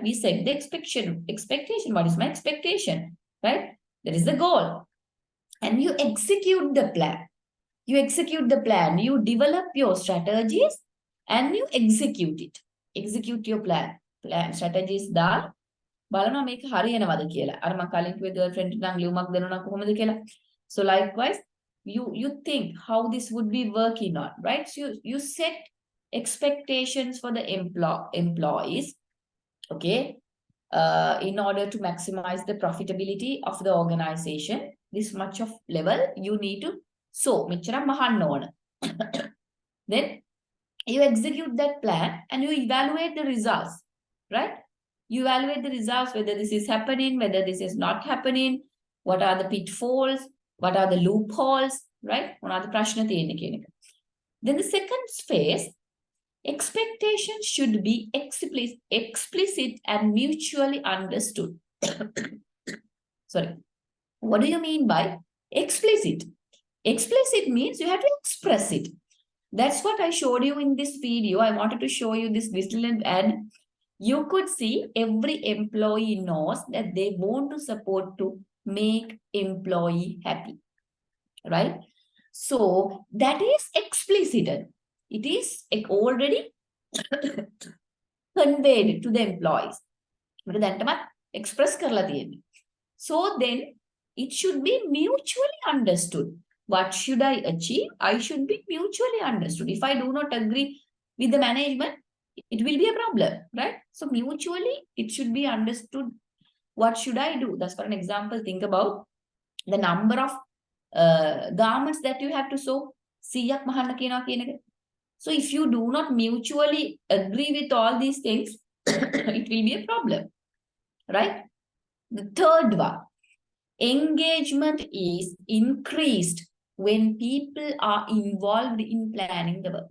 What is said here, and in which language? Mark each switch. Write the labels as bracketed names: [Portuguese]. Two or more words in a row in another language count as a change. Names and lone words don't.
[English] We set the expectation. What is my expectation, right? That is the goal. And you execute the plan. You develop your strategies and you execute it. Execute your plan. Strategies da. [Sinhala] බලනවා මේක හරියනවද කියලා. අර මම කලින් කිව්වේ girlfriend නම් ලියුමක් දෙනවා නම් කොහොමද කියලා. [English] So likewise, you think how this would be working on, right? So you set expectations for the employees, okay, in order to maximize the profitability of the organization. This much of level you need to [Sinhala] මෙච්චර මහන්න ඕන. [English] Then you execute that plan and you evaluate the results, right? You evaluate the results, whether this is happening, whether this is not happening, what are the pitfalls, what are the loopholes, right? What are the [Sinhala] prashna තියෙන්නේ කියන එක. [English] Then the second phase, expectations should be explicit and mutually understood. Sorry. What do you mean by explicit? Explicit means you have to express it. That's what I showed you in this video. I wanted to show you this little, and you could see every employee knows that they want to support to make employee happy, right? So that is explicit. It is already conveyed to the employees. [Sinhala] Express කරලා තියෙන්නේ. [English] So then it should be mutually understood. What should I achieve? I should be mutually understood. If I do not agree with the management, it will be a problem, right? So mutually, it should be understood. What should I do? That's for an example. Think about the number of garments that you have to sew. [Sinhala] සියක් මහන්න කියනවා කියන එක. [English] So if you do not mutually agree with all these things, it will be a problem, right? The third one, engagement is increased when people are involved in planning the work.